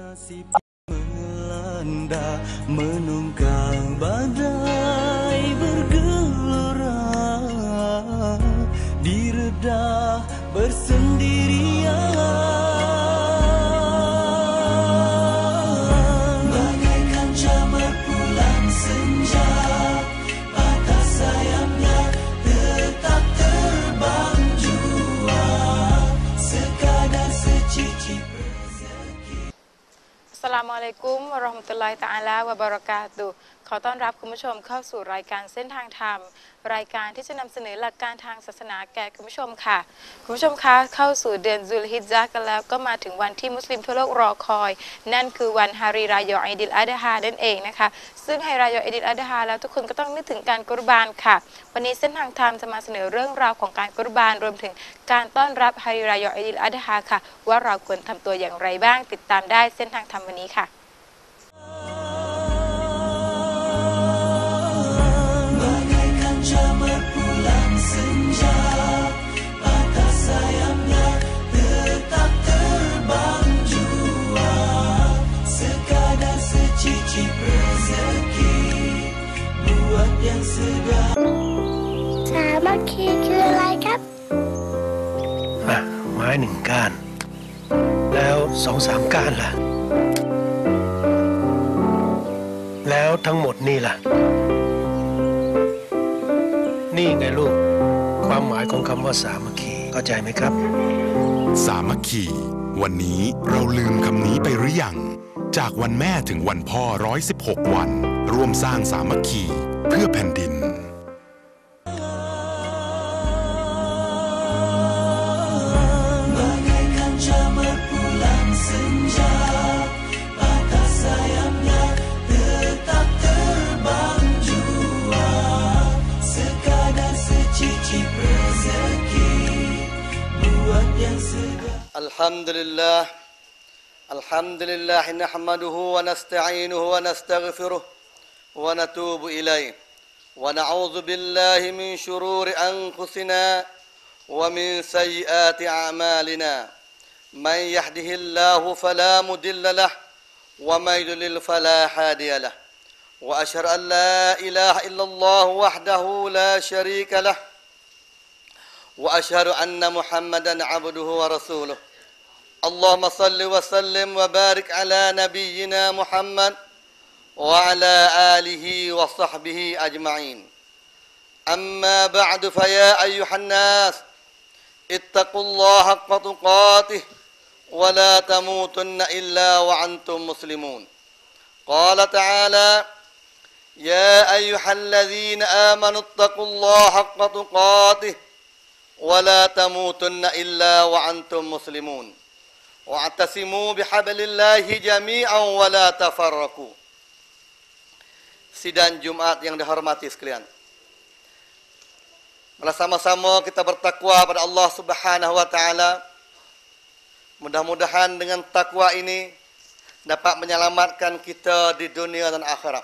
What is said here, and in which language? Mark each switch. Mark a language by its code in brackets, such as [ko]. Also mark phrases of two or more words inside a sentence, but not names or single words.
[ms] melanda menunggang badai bergelora, direda bersendirian, bagaikan jamar pulang senja, patah sayapnya tetap terbang jua, sekadar secicip. [ar] السلام عليكم ورحمة الله تعالى وبركاته [th] ขอต้อนรับคุณผู้ชมเข้าสู่รายการเส้นทางธรรมรายการที่จะนำเสนอหลักการทางศาสนา แก่คุณผู้ชมค่ะคุณผู้ชมคะเข้าสู่เดือนซุลฮิจญะห์กันแล้วก็มาถึงวันที่มุสลิมทั่วโลกรอคอยนั่นคือวันฮารีรายออีดิลอัฎฮานั่นเองนะคะซึ่งฮารีรายออีดิลอัฎฮาแล้วทุกคนก็ต้องนึกถึงการกุรบานค่ะวันนี้เส้นทางธรรมจะมาเสนอเรื่องราวของการกุรบานรวมถึงการต้อนรับฮารีรายออีดิลอัฎฮาค่ะว่าเราควรทำตัวอย่างไรบ้างติดตามได้เส้นทางธรรมวันนี้ค่ะ [ms] Jamar pulang senja, patah sayapnya tetap terbang jua, sekadar secicip rezeki buat yang sedang. [th] สามัคคีคืออะไรครับ ไม้หนึ่งก้าน แล้ว2-3 ก้านล่ะ แล้วทั้งหมดนี่ล่ะนี่ไงลูกความหมายของคำว่าสามัคคีเข้าใจไหมครับ สามัคคีวันนี้เราลืมคำนี้ไปหรือยังจากวันแม่ถึงวันพ่อ116 วันร่วมสร้างสามัคคีเพื่อแผ่นดิน [ms] Bagaikan jamar pulang senja, patah sayapnya tetap terbang jua, sekadar secicip rezeki buat yang sedang. [ar] الحمد لله، الحمد لله نحمده ونستعينه ونستغفره ونتوب إليه ونعوذ بالله من شرور أنفسنا ومن سيئات أعمالنا من يهده الله فلا مضل له ومن يضلل فلا هادي له وأشهد أن لا إله إلا الله وحده لا شريك له وأشهد أن محمدا عبده ورسوله اللهم صل وسلم وبارك على نبينا محمد وعلى آله وصحبه أجمعين أما بعد فيا أيها الناس اتقوا الله حق تقاته ولا تموتن إلا وأنتم مسلمون قال تعالى يا أيها الذين آمنوا اتقوا الله حق تقاته ولا تموتن إلا وأنتم مسلمون واعتصموا بحبل الله جميعا ولا تفرقوا. [ms] Sidang Jumat yang dihormati sekalian. Mari sama-sama kita bertakwa pada [ar] الله سبحانه وتعالى. [ms] Mudah-mudahan dengan takwa ini dapat menyelamatkan kita di dunia dan akhirat.